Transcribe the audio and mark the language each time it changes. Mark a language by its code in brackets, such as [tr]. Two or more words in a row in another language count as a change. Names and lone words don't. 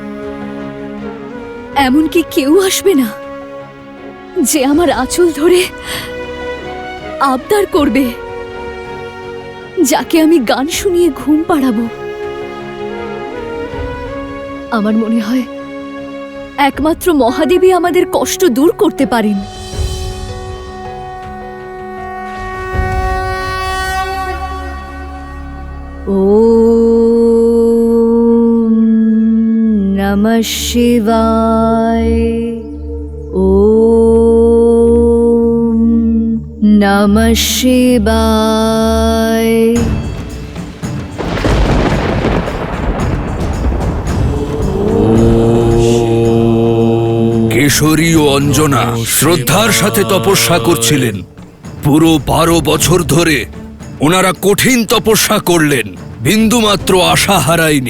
[bn] এমনকি কেউ আসবে না যে আমার আঁচল ধরে আবদার করবে, যাকে আমি গান শুনিয়ে ঘুম পাড়াবো। আমার মনে হয় একমাত্র মহাদেবী আমাদের কষ্ট দূর করতে পারেন। [sa] ওম নমঃ শিবায়। ওম নমঃ শিবায়। [bn] কেশরী ও অঞ্জনা শ্রদ্ধার সাথে তপস্যা করছিলেন। পুরো 12 বছর ধরে ওনারা কঠিন তপস্যা করলেন, বিন্দুমাত্র আশা হারায়নি।